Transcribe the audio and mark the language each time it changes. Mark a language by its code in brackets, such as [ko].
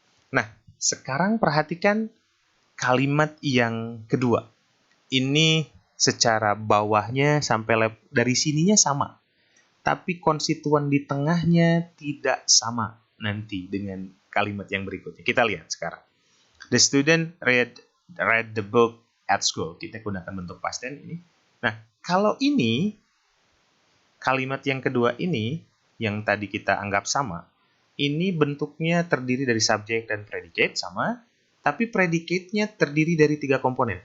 [id] Nah, sekarang perhatikan kalimat yang kedua. Ini secara bawahnya sampai dari sininya sama. Tapi konstituen di tengahnya tidak sama nanti dengan kalimat yang berikutnya. Kita lihat sekarang. [en] The student read the book at school. [id] Kita gunakan bentuk past tense ini. Nah, kalau ini kalimat yang kedua ini yang tadi kita anggap sama, ini bentuknya terdiri dari subjek dan predicate sama, tapi predicate-nya terdiri dari 3 komponen.